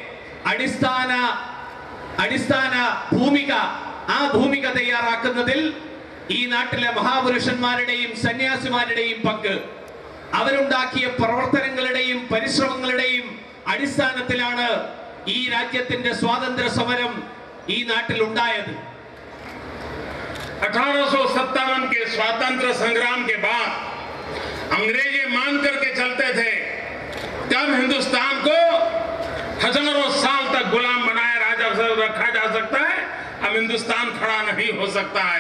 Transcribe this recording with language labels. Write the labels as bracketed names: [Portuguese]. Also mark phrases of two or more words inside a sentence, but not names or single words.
[Malayalam] അടിസ്ഥാന ഭൂമിക, ആ ഭൂമിക തയ്യാറാക്കുന്നതിൽ ഈ നാട്ടിലെ മഹാപുരുഷന്മാരുടെയും സന്യാസിമാരുടെയും പങ്ക്, അവരുണ്ടാക്കിയ പ്രവർത്തനങ്ങളുടെയും പരിശ്രമങ്ങളുടെയും അടിസ്ഥാനത്തിലാണ് ഈ രാജ്യത്തിന്റെ സ്വാതന്ത്ര്യ സമരം ഈ നാട്ടിൽ ഉണ്ടായത്. [Hindi] 1857 के स्वातंत्र संग्राम के बाद अंग्रेजी मान करके चलते थे कब हिंदुस्तान को हजारों साल तक गुलाम बनाए रखा जा सकता है, अब हिंदुस्तान खड़ा नहीं हो सकता है।